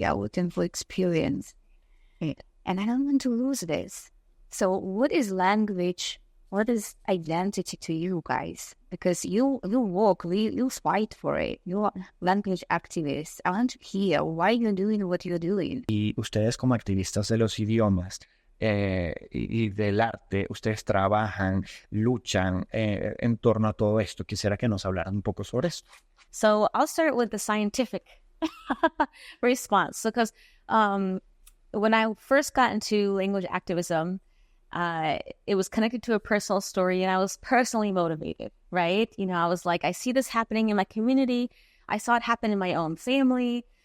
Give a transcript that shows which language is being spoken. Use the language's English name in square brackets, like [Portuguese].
[English] You're looking for experience. And I don't want to lose this. So what is language? What is identity to you guys? Because you fight for it. You're language activists. I want to hear why you're doing what you're doing. [Spanish] Y ustedes como activistas de los idiomas y del arte, ustedes trabajan, luchan en torno a todo esto. Quisiera que nos hablaran un poco sobre eso. [English] So I'll start with the scientific response. Because when I first got into language activism, it was connected to a personal story, and I was personally motivated, right? I was like, I see this happening in my community. I saw it happen in my own family.